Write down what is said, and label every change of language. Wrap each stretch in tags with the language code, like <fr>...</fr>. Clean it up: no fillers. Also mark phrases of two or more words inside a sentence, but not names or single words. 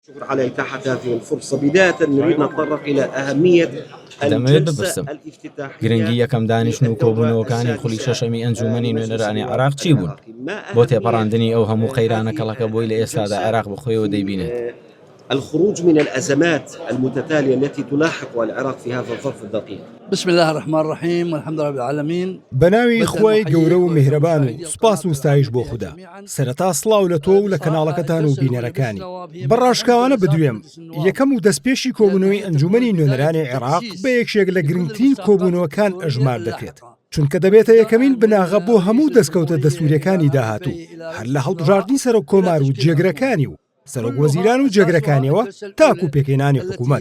<ar>شكرا على إتاحة هذه الفرصة. بداية نريد نتطرق إلى أهمية الجلسة الافتتاحية</ar> <ckb>گرنگی یەکەم دانیشتن و کۆبوونەوەکانی خولی شەشەمی ئەنجومەنی نوێنەرانی عێراق چی بوون؟ بۆ تێپەڕاندنی ئەو هەموو قەیرانەکەڵەکە بۆی لە ئێستادا عێراق بخۆیەوە دەیبینێت.</ckb> <ar>الخروج من الأزمات المتتالية التي تلاحق العراق في هذا الظرف الدقيق. بسم الله الرحمن الرحيم والحمد لله رب العالمين.</ar> <ckb>بەناوی خۆی گەورە و میهرەبان و سوپاس و ستایش بۆ خوددا. سەرەتا سڵاو لە تۆ و لە کەناڵەکەتان و بینەرەکانی. بەڕاشکاوانە بدوێم یەکەم و دەستپێشی کۆبوونەوەی ئەنجومەنی نوێنەرانی عێراق بە یەکێک لە گرنگترین کۆبوونەوەکان ئەژمار دەکرێت. چونکە دەبێتە یەکەمین بناغە بۆ هەموو دەستکەوتە دەستوریەکانی داهاتوو هەر لە هەڵبژاردننی سەرۆک کۆمار و جێگرەکانی و سەرۆک وەزیران و جێگرەکانیەوە تاکو پێکەینانی حکوومەت.</ckb>